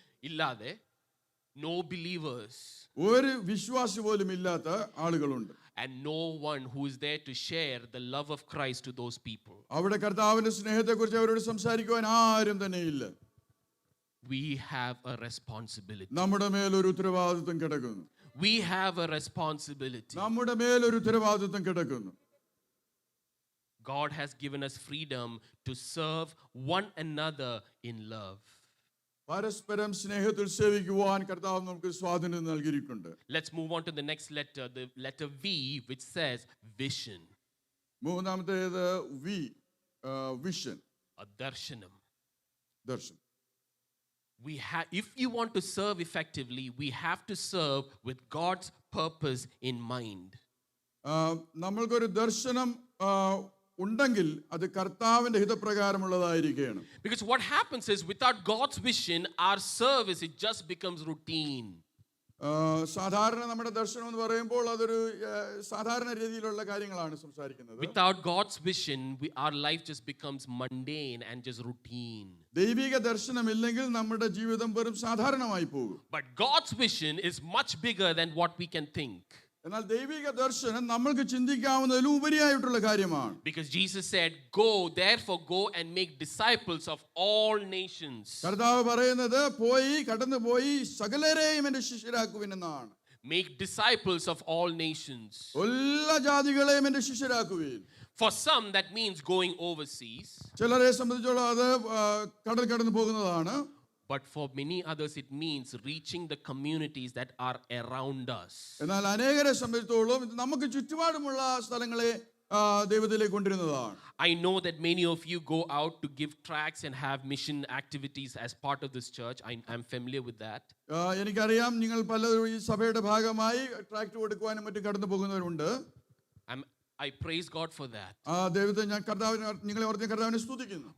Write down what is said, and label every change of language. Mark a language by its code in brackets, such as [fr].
[ml] ഇല്ലാതെ, [en] no believers. [ml] ഒരു വിശ്വാസി പോലും ഇല്ലാത്ത ആളുകളുണ്ട്. [en] And no one who is there to share the love of Christ to those people. [ml] അവിടെ കർത്താവിന്റെ സ്നേഹത്തെക്കുറിച്ച് അവരോട് സംസാരിക്കുവാൻ ആരും തന്നെ ഇല്ല. [en] We have a responsibility. [ml] നമ്മുടെ മേൽ ഒരു ഉത്തരവാദിത്വം കിടക്കുന്നു. [en] We have a responsibility. [ml] നമ്മുടെ മേൽ ഒരു ഉത്തരവാദിത്വം കിടക്കുന്നു. [en] God has given us freedom to serve one another in love. [ml] പരസ്പരം സ്നേഹത്തിൽ സേവിക്കുവാൻ കർത്താവ് നമുക്ക് സ്വാതന്ത്ര്യം നൽകിയിട്ടുണ്ട്. [en] Let's move on to the next letter, the letter V, which says vision. [ml] മൂന്നാമത്തേത് വി, വിഷൻ, darshanam. ദർശനം. [en] If you want to serve effectively, we have to serve with God's purpose in mind. [ml] നമ്മൾക്കൊരു ദർശനം ഉണ്ടെങ്കിൽ അത് കർത്താവിന്റെ ഹിതപ്രകാരമുള്ളതായിരിക്കണം. [en] Because what happens is without God's vision, our service it just becomes routine. [ml] സാധാരണ നമ്മുടെ ദർശനം എന്ന് പറയുമ്പോൾ അതൊരു സാധാരണ രീതിയിലുള്ള കാര്യങ്ങളാണ് സംസാരിക്കുന്നത്. [en] Without God's vision, our life just becomes mundane and just routine. [ml] ദൈവിക ദർശനമില്ലെങ്കിൽ നമ്മുടെ ജീവിതം വെറും സാധാരണമായി പോകും. [en] But God's vision is much bigger than what we can think. [ml] എന്നാൽ ദൈവിക ദർശനം നമ്മൾക്ക് ചിന്തിക്കാവുന്നതിലും ഉപരിയായിട്ടുള്ള കാര്യമാണ്. [en] Because Jesus said, "Go, therefore go and make disciples of all nations." [ml] കർത്താവ് പറയുന്നത് പോയി കടന്നുപോയി സകലരെയും എൻ്റെ ശിഷ്യരാക്കുവിൻ എന്നാണ്. [en] Make disciples of all nations. [ml] എല്ലാ ജാതികളെയും എൻ്റെ ശിഷ്യരാക്കുവീൻ. [en] For some, that means going overseas. [ml] ചിലരെ സംബന്ധിച്ചോളം അത് കടൽ കടന്നു പോകുന്നതാണ്. [en] But for many others, it means reaching the communities that are around us. [ml] എന്നാൽ അനേകരെ സംബന്ധിച്ചോളം ഇത് നമുക്ക് ചുറ്റുപാടുമുള്ള സ്ഥലങ്ങളെ ദൈവത്തിലേക്ക് കൊണ്ടുവരുന്നതാണ്. [en] I know that many of you go out to give tracts and have mission activities as part of this church. I'm familiar with that. [ml] എനിക്കറിയാം നിങ്ങൾ പലരും ഈ സഭയുടെ ഭാഗമായി ട്രാക്ട് കൊടുക്കുവാനും മറ്റും കടന്നു പോകുന്നവരുണ്ട്. [en] I praise God for that. [ml] ദൈവത്തെ ഞാൻ കർത്താവിനെ നിങ്ങളെ ഓർത്ത് കർത്താവിനെ സ്തുതിക്കുന്നു.